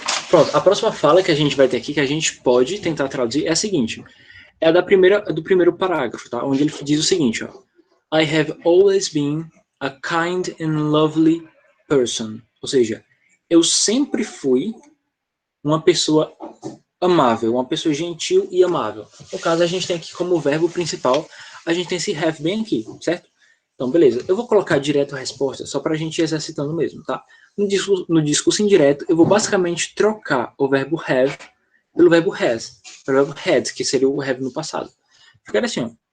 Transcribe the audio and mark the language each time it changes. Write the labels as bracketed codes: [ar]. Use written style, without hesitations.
[pt] Pronto, a próxima fala que a gente vai ter aqui, que a gente pode tentar traduzir, é a seguinte. É a do primeiro parágrafo, tá? Onde ele diz o seguinte, ó. [en] I have always been a kind and lovely person. [pt] Ou seja, eu sempre fui uma pessoa amável, uma pessoa gentil e amável. No caso, a gente tem aqui como verbo principal, a gente tem esse have bem aqui, certo? Então, beleza. Eu vou colocar direto a resposta, só para a gente ir exercitando mesmo, tá? No discurso indireto, eu vou basicamente trocar o verbo have pelo verbo has, pelo verbo had, que seria o have no passado. Ficaria assim, ó.